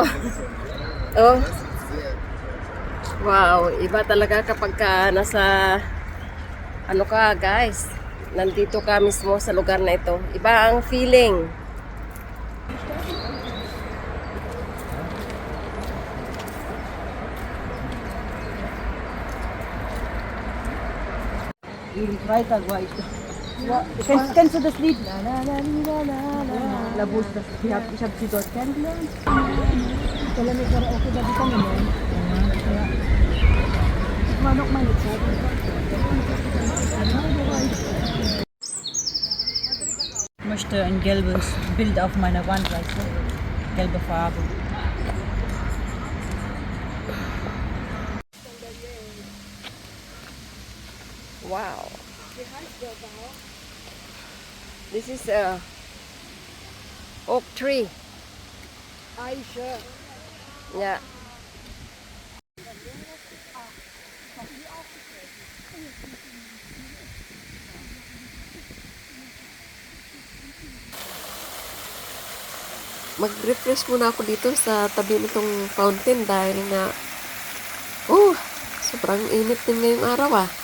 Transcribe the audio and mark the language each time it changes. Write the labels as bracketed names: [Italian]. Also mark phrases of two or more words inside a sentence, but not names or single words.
[Filipino] Oh. Wow, iba talaga kapag ka nasa ano ka, guys. Nandito ka mismo sa lugar na ito. Iba ang feeling. [German] Weiter, weiter. Kennst du das Lied? La la la la la la la Bus, ich hab sie dort kennengelernt. [Filipino] Kailan may karaoke ba dito naman? Kaya, [German] ich war noch meine Zeit. Ich möchte ein gelbes Bild auf meiner Wand, weißt du? Gelbe Farbe. [English] Wow. This is a oak tree. Aisha. Yeah. [Filipino] Mag-refresh muna ako dito sa tabi nitong fountain dahil nga sobrang init din ngayong araw ah.